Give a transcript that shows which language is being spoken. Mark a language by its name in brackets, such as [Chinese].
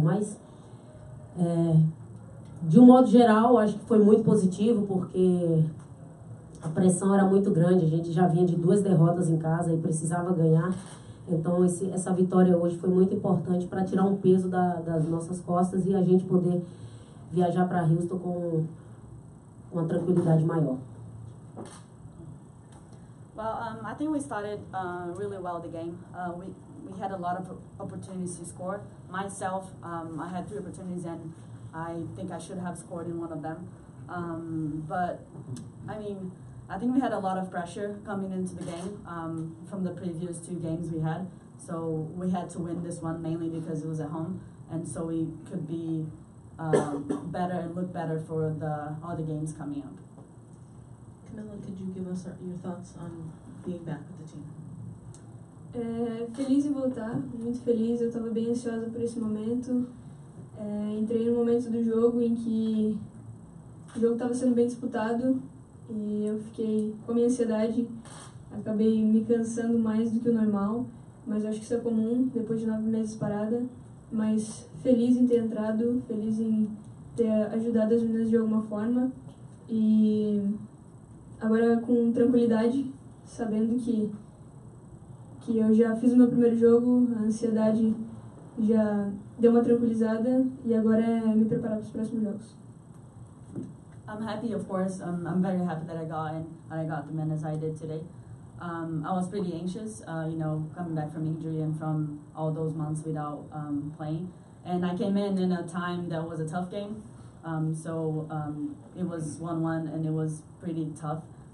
[Portuguese] Mas, de um modo geral, acho que foi muito positivo, porque a pressão era muito grande. A gente já vinha de 2 derrotas em casa e precisava ganhar. Então essa vitória hoje foi muito importante para tirar um peso das nossas costas e a gente poder viajar para Houston com uma tranquilidade maior. [English] Well, I think we started really well the game. We had a lot of opportunities to score. Myself, I had 3 opportunities and I think I should have scored in one of them. But I mean, I think we had a lot of pressure coming into the game from the previous 2 games we had. So we had to win this one mainly because it was at home, and so we could be better and look better for the other games coming up. Camilla, could you give us your thoughts on being back with the team? [Portuguese] Feliz em voltar, muito feliz. Eu estava bem ansiosa por esse momento. Entrei no momento do jogo em que o jogo estava sendo bem disputado e eu fiquei com a minha ansiedade, acabei me cansando mais do que o normal, mas acho que isso é comum depois de 9 meses parada. Mas feliz em ter entrado, feliz em ter ajudado as meninas de alguma forma e agora com tranquilidade, sabendo que eu já fiz o meu primeiro jogo, a ansiedade já deu uma tranquilizada e agora é me preparar para os próximos jogos. [English] I'm happy, of course. I'm very happy that I got the minutes I did today. I was pretty anxious, coming back from injury and from all those months without playing. And I came in a time that was a tough game. So it was 1-1 and it was pretty tough.